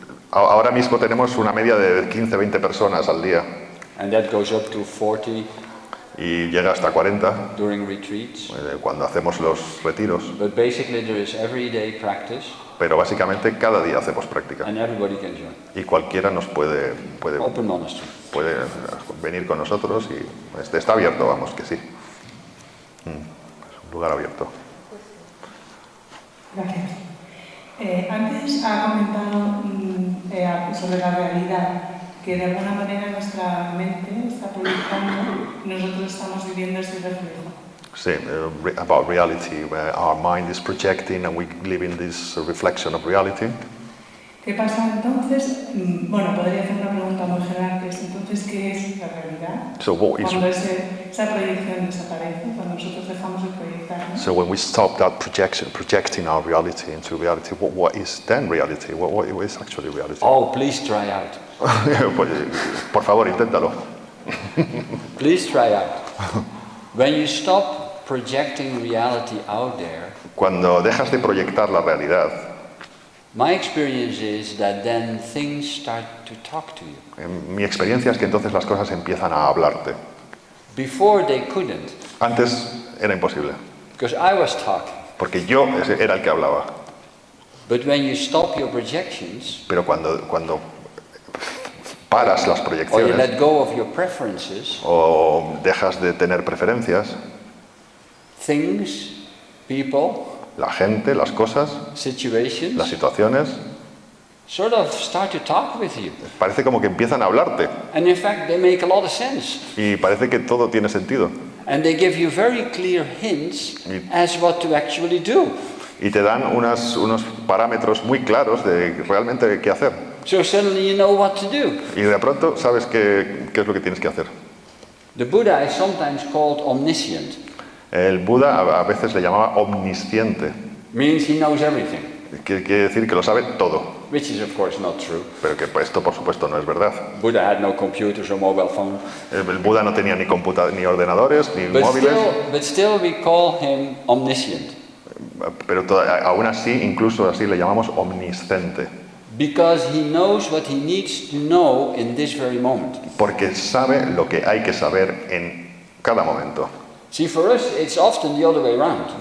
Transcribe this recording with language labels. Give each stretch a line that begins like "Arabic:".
Spanish: Ahora mismo tenemos una media de 15-20 personas al día.
English: And that goes up to 40
Spanish: y llega hasta 40
English: during retreats.
Spanish: Cuando hacemos los retiros.
English: But basically there is everyday practice.
Spanish: Pero básicamente cada día hacemos práctica.
English: And everybody can join.
Spanish: Y cualquiera nos puede
English: Open monastery.
Spanish: Puede venir con nosotros y está abierto, vamos, que sí. Es un lugar abierto. Gracias. Antes ha comentado sobre la realidad, que de alguna manera nuestra mente está proyectando y nosotros estamos viviendo ese reflejo.
English: Sí, about reality, where our mind is projecting and we live in this reflection of reality.
Spanish: ¿Qué pasa entonces? Bueno, podría hacer una pregunta muy general, que reales. Entonces, ¿qué es la realidad?
English: So what is,
Spanish: Cuando esa proyección desaparece, cuando nosotros dejamos de proyectar, ¿no?
English: so when we stop that projecting our reality into reality, what is then reality? What is actually reality? Oh, please try out.
Spanish: Pues, por favor, inténtalo.
English: Please try out. When you stop projecting reality out there,
Spanish: Cuando dejas de proyectar la realidad,
English: my experience is that then things start to talk to you.
Spanish: mi experiencia es que entonces las cosas empiezan a hablarte.
English: Before they couldn't,
Spanish: Antes era imposible,
English: because I was talking.
Spanish: porque yo era el que hablaba.
English: But when you stop your projections,
Spanish: Pero cuando paras las
English: or you
Spanish: proyecciones
English: let go of your preferences,
Spanish: o dejas de tener preferencias,
English: things, people,
Spanish: la gente, las cosas,
English: situations,
Spanish: las situaciones,
English: sort of start to talk with you.
Spanish: parece como que empiezan a hablarte
English: And in fact, they make a lot of sense.
Spanish: y parece que todo tiene sentido.
English: And they give you very clear hints as what to actually do.
Spanish: Y te dan unos parámetros muy claros de realmente qué hacer.
English: So suddenly you know what to do.
Spanish: Y de pronto sabes qué es lo que tienes que hacer.
English: The Buddha is sometimes called omniscient.
Spanish: El Buda a veces le llamaba omnisciente,
English: Means he knows everything,
Spanish: que quiere decir que lo sabe todo,
English: which is of course not true.
Spanish: pero que esto por supuesto no es verdad.
English: Buddha had no computers or mobile phone.
Spanish: El Buda no tenía ni ordenadores, ni móviles,
English: But still we call him omniscient.
Spanish: pero aún así, incluso así le llamamos omnisciente,
English: Because he knows what he needs to know in this very moment.
Spanish: porque sabe lo que hay que saber en cada momento.
English: See, for us, it's often the other way around.